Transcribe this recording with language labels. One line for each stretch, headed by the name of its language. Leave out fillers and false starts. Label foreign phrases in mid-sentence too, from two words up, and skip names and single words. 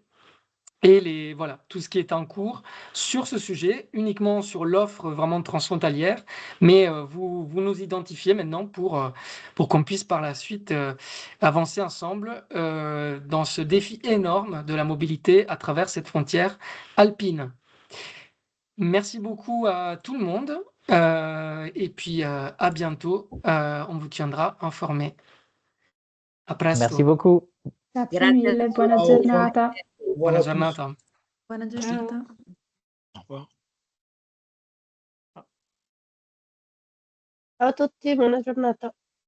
French: Et voilà, tout ce qui est en cours sur ce sujet, uniquement sur l'offre vraiment transfrontalière, mais vous nous identifiez maintenant pour qu'on puisse par la suite avancer ensemble dans ce défi énorme de la mobilité à travers cette frontière alpine. Merci beaucoup à tout le monde et puis à bientôt. On vous tiendra informé.
Italian: A presto.
French: Merci beaucoup.
Italian: Grazie Grazie a mille, tutti. buona giornata. Buona giornata. Buona giornata.
French: Au revoir.
Italian: Ciao a tutti, buona giornata.